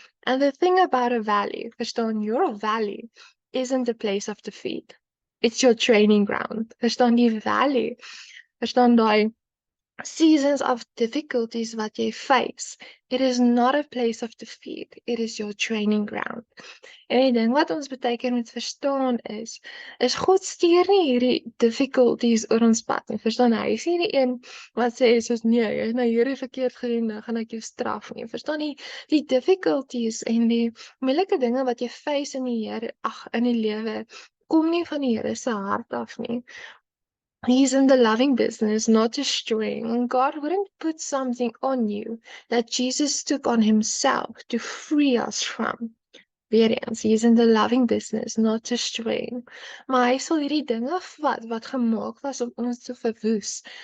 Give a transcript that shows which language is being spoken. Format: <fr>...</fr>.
<en>And the thing about a valley, verstaan, your valley isn't a place of defeat. It's your training ground.</en> <af>Verstaan, die valley, verstaan daai</af> <en>seasons of difficulties</en> <af>wat jy face,</af> <en>it is not a place of defeat, it is your training ground.</en> <af>En die ding wat ons baie keer moet verstaan is God stuur nie hierdie difficulties oor ons pad nie. Verstaan, hy is nie die een wat sê soos nee, jy het nou hierdie verkeerd gedoen, nou gaan ek jou straf nie. Verstaan, die difficulties en die moeilike dinge wat jy face in die Here, in die lewe, kom nie van die Here se hart af nie.</af> <en>He's in the loving business, not destroying. And God wouldn't put something on you that Jesus took on himself to free us from.</en> <af>Weer eens,</af> <en>he is in the loving business, not destroying.</en> <af>Maar hy sal hierdie dinge vat wat gemaak was om ons te verwoes.</af>